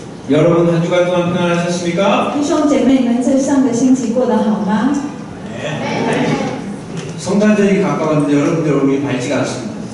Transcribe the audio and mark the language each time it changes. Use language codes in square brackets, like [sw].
[ko] 여러분 한 주간 동안 평안하셨습니까? [zh] 弟兄姐妹们，这上个星期过得好吗？ [ko] 성탄절이 가까웠는데 여러분들 얼굴이 밝지가 않습니다.